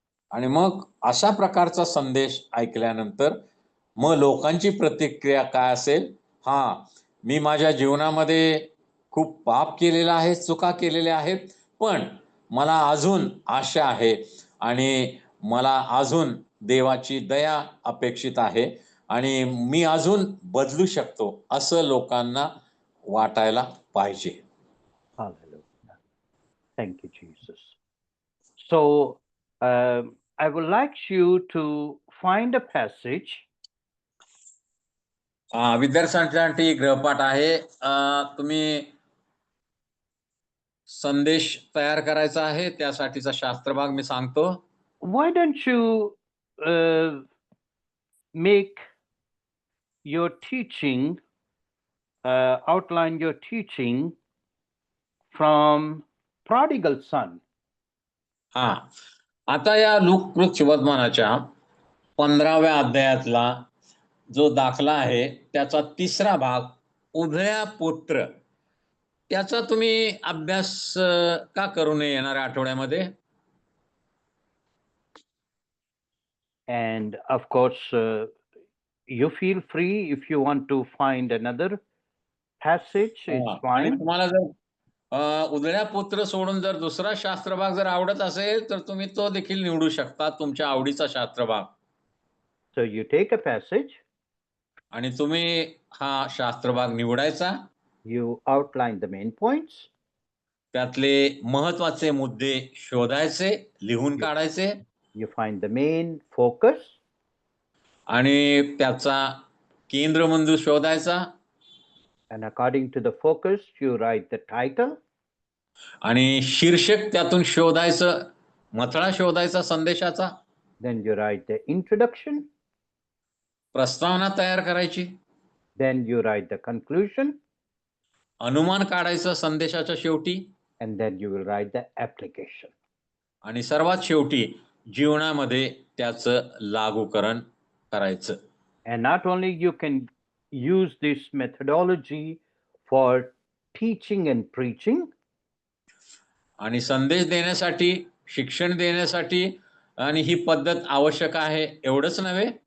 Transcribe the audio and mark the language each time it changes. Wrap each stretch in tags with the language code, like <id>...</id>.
<mr>आणि मग अशा प्रकारचा संदेश ऐकल्यानंतर मग लोकांची प्रतिक्रिया काय असेल? मी माझ्या जीवनामध्ये खूप पाप केलेलं आहे, चुका केलेल्या आहेत, पण मला अजून आशा आहे आणि मला अजून देवाची दया अपेक्षित आहे आणि मी अजून बदलू शकतो असं लोकांना वाटायला पाहिजे.</mr> <en>Hallelujah. Thank you, Jesus. So, I would like you to find a passage</en> <mr>विद्यार्थ्यांसाठी गृहपाठ आहे. तुम्ही संदेश तयार करायचा आहे, त्यासाठीचा शास्त्रभाग मी सांगतो.</mr> <en>why don't you make your teaching, outline your teaching from prodigal son.</en> <mr>हा, आता या लूक वर्तमानाच्या 15व्या अध्यायातला जो दाखला आहे त्याचा तिसरा भाग उधळ्या पुत्र, त्याचा तुम्ही अभ्यास का करू नये येणाऱ्या आठवड्यामध्ये?</mr> <en>And of course, you feel free if you want to find another passage, it's</en> <mr>आणि</mr> <en>fine.</en> <mr>तुम्हाला जर उधळ्या पुत्र सोडून जर दुसरा शास्त्रभाग जर आवडत असेल तर तुम्ही तो देखील निवडू शकता, तुमच्या आवडीचा शास्त्रभाग.</mr> <en>So you take a passage,</en> <mr>आणि तुम्ही हा शास्त्रभाग निवडायचा,</mr> <en>you outline the main points,</en> <mr>त्यातले महत्वाचे मुद्दे शोधायचे, लिहून काढायचे</mr> <en>you find the main focus,</en> <mr>आणि त्याचा केंद्रबिंदू शोधायचा</mr> <en>and according to the focus, you write the title,</en> <mr>आणि शीर्षक त्यातून शोधायचं, मथळा शोधायचा संदेशाचा,</mr> <en>then you write the introduction,</en> <mr>प्रस्तावना तयार करायची,</mr> <en>then you write the conclusion,</en> <mr>अनुमान काढायचं संदेशाच्या शेवटी,</mr> <en>and then you will write the application.</en> <mr>आणि सर्वात शेवटी जीवनामध्ये त्याचं लागूकरण करायचं.</mr> <en>And not only you can use this methodology for teaching and preaching,</en> <mr>आणि संदेश देण्यासाठी, शिक्षण देण्यासाठी आणि ही पद्धत आवश्यक आहे एवढंच नव्हे,</mr>